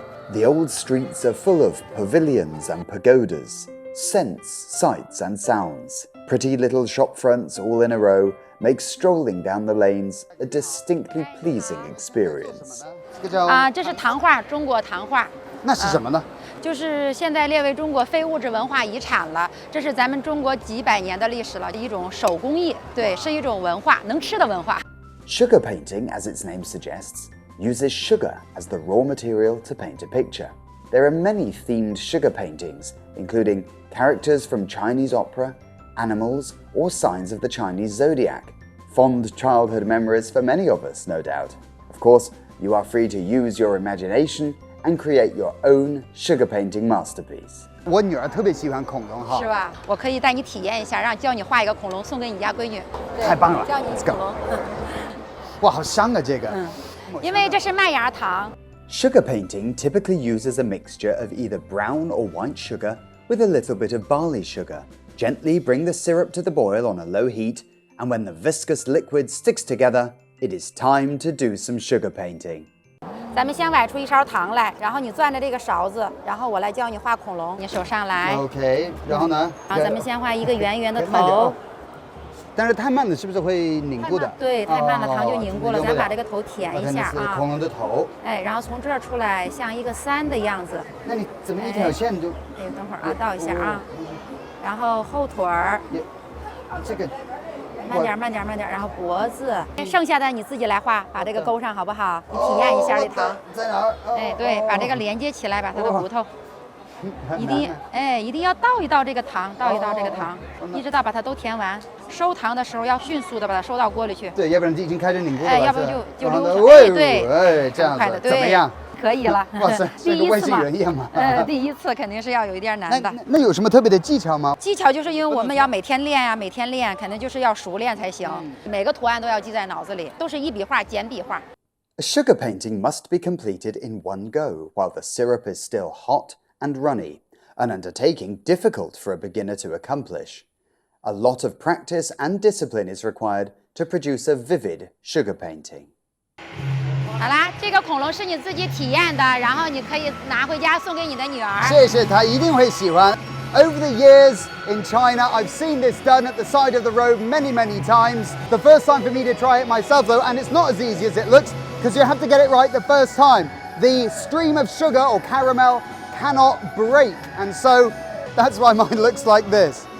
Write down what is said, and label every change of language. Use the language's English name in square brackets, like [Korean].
[English] The old streets are full of pavilions and pagodas, scents, sights and sounds. Pretty little shop fronts all in a row makes strolling down the lanes a distinctly pleasing experience. [Chinese] 这是唐画，中国唐画。那是什么呢？就是现在列为中国非物质文化遗产了。这是咱们中国几百年的历史了，一种手工艺，对，是一种文化，能吃的文化。 [English] Sugar painting, as its name suggests, uses sugar as the raw material to paint a picture. There are many themed sugar paintings, including characters from Chinese opera, animals, or signs of the Chinese zodiac. Fond childhood memories for many of us, no doubt. Of course, you are free to use your imagination and create your own sugar painting masterpiece. [Chinese] 我女儿特别喜欢恐龙哈，是吧？我可以带你体验一下，教你画一个恐龙送给你家闺女。太棒了，教你恐龙。哇，好香啊这个。因为这是麦芽糖。 [English] Sugar painting typically uses a mixture of either brown or white sugar with a little bit of barley sugar. Gently bring the syrup to the boil on a low heat, and when the viscous liquid sticks together, it is time to do some sugar painting. [Chinese] 咱们先崴出一勺糖来，然后你攥着这个勺子，然后我来教你画恐龙。你手上来。 OK， 然后呢？然后咱们先画一个圆圆的头。但是太慢了，是不是会凝固的？对，太慢了，糖就凝固了。咱把这个头填一下啊。恐龙的头。哎，然后从这儿出来，像一个3的样子。那你怎么一条线就？哎，等会儿啊，倒一下啊。然后后腿儿。这个。慢点，慢点，慢点，然后脖子，剩下的你自己来画，把这个勾上，好不好？你体验一下这糖。在哪儿？哎，对，把这个连接起来，把它的骨头，一定要倒一倒这个糖，倒一倒这个糖，一直到把它都填完。收糖的时候要迅速的把它收到锅里去。对，要不然已经开始凝固了。哎，要不然就溜上。哎，对，哎，这样子，怎么样？可以了，哇塞，第一次嘛，第一次肯定是要有一点难的。那有什么特别的技巧吗？技巧就是因为我们要每天练呀，每天练，肯定就是要熟练才行。每个图案都要记在脑子里，都是一笔画、简笔画。 [English] A sugar painting must be completed in one go while the syrup is still hot and runny, an undertaking difficult for a beginner to accomplish. A lot of practice and discipline is required to produce a vivid sugar painting. [Chinese] 好啦，这个恐龙是你自己体验的，然后你可以拿回家送给你的女儿。谢谢，她一定会喜欢。 [English] Over the years in China, I've seen this done at the side of the road many, many times. The first time for me to try it myself though, and it's not as easy as it looks, because you have to get it right the first time. The stream of sugar or caramel cannot break, and so that's why mine looks like this.